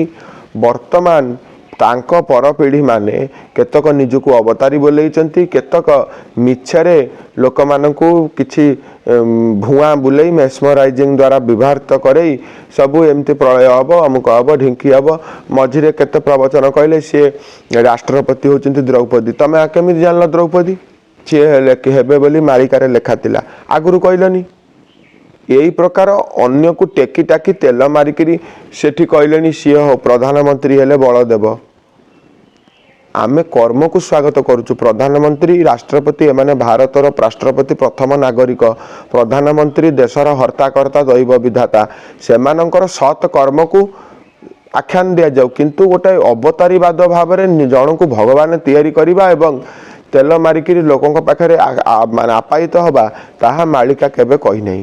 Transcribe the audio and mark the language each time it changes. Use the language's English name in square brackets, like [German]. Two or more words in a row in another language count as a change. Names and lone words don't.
[Odia] ବର୍ତ୍ତମାନ ତାଙ୍କ ପରପିଢ଼ିମାନେ କେତେକ ନିଜକୁ ଅବତାରୀ ବୋଲେଇଛନ୍ତି, କେତେକ ମିଛରେ ଲୋକମାନଙ୍କୁ କିଛି ଭୁଆଁ ବୁଲେଇ ମେସ୍ମରାଇଜିଂ ଦ୍ୱାରା ବିଭାରିତ କରେଇ ସବୁ ଏମିତି ପ୍ରଳୟ ହେବ, ଅମୁକ ହେବ, ଢିଙ୍କି ହେବ। ମଝିରେ କେତେ ପ୍ରବଚନ କହିଲେ ସିଏ ରାଷ୍ଟ୍ରପତି ହେଉଛନ୍ତି ଦ୍ରୌପଦୀ। ତମେ କେମିତି ଜାଣିଲ ଦ୍ରୌପଦୀ? ସିଏ ହେବେ ବୋଲି ମାଳିକାରେ ଲେଖା ଥିଲା, ଆଗରୁ କହିଲନି। ଏଇ ପ୍ରକାର ଅନ୍ୟକୁ ଟେକି ଟାକି ତେଲ ମାରିକି ସେଟି କହିଲେନି ସିଏ ପ୍ରଧାନମନ୍ତ୍ରୀ ହେଲେ ବଲଦେବ। ଆମେ କର୍ମକୁ ସ୍ୱାଗତ କରୁଛୁ। ପ୍ରଧାନମନ୍ତ୍ରୀ, ରାଷ୍ଟ୍ରପତି ଏମାନେ ଭାରତର ରାଷ୍ଟ୍ରପତି, ପ୍ରଥମ ନାଗରିକ। ପ୍ରଧାନମନ୍ତ୍ରୀ ଦେଶର ହର୍ତ୍ତାକର୍ତ୍ତା, ଦୈବ ବିଧାତା। ସେମାନଙ୍କର ସତ୍ କର୍ମକୁ ଆଖ୍ୟାନ ଦିଆଯାଉ, କିନ୍ତୁ ଗୋଟେ ଅବତାରୀବାଦ ଭାବରେ ଜଣକୁ ଭଗବାନ ତିଆରି କରିବା ଏବଂ ତେଲ ମାରିକିରି ଲୋକଙ୍କ ପାଖରେ ମାନେ ଆପାୟିତ ହେବା, ତାହା ମାଳିକା କେବେ କହିନାହିଁ।